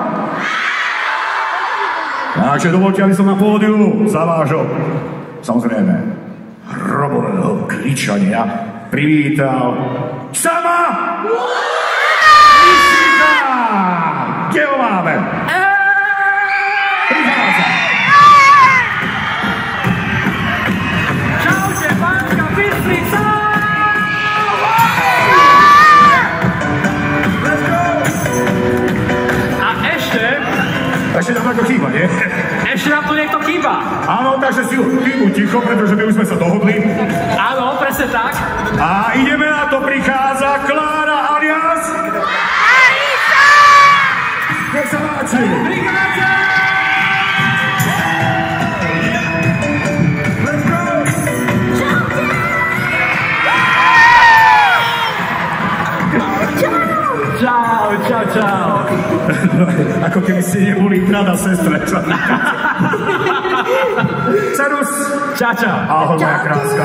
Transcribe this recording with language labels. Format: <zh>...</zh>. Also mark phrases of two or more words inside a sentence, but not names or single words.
<sk>Takže dovolte, aby som na pódiu zavážol, samozrejme, hrobového kričania privítal Sama! Mystika! Kde ho máme? Prichádza! Čaute, Banská Bystrica!</sk> <en>Let's go!</en> <sk>A ešte nám to chýba, nie? ešte nám tu niekto chýba. Áno, takže si chvíľu ticho, pretože my už sme sa dohodli. Áno, presne tak. A ideme na to, prichádza Klára alias... Clarisa! Nech sa páči! Prichádza!</sk> <en>Let's go!</en> <sk>Čau, čau, čau. Ako keby ste neboli brat a sestre. Serus! Čau, čau. Ahoj, moja kráska.</sk>